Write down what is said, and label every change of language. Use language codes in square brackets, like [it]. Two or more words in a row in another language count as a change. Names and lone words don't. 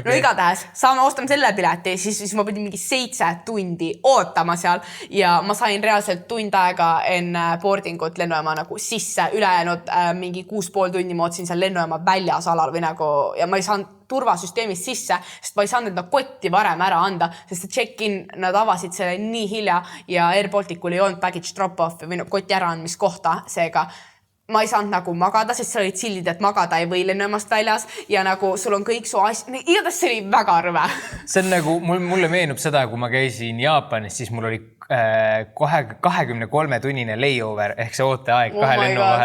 [et] No igatahes, ostame selle pileti, siis ma pidin mingi 7 tundi ootama seal ja ma sain reaalselt tund aega enne boardingut lennujaama nagu sisse, ülejäänud mingi 6,5 tundi ma ootsin seal lennujaama väljas alal või nagu ja ma ei saanud turvasüsteemist sisse, sest ma ei saanud enda kotti varem ära anda, sest check-in nad avasid selle nii hilja ja Air Balticul ei olnud [en] baggage drop-off [et] või koti äraandmiskohta, seega ma ei saanud nagu magada, sest seal olid sildid, et magada ei või lennujaamast väljas ja nagu sul on kõik su asjad, igatahes see oli väga rõve. See on nagu, mulle meenub seda, kui ma käisin Jaapanis, siis mul oli 23-tunnine layover ehk see ooteaeg 2 lennu vahel.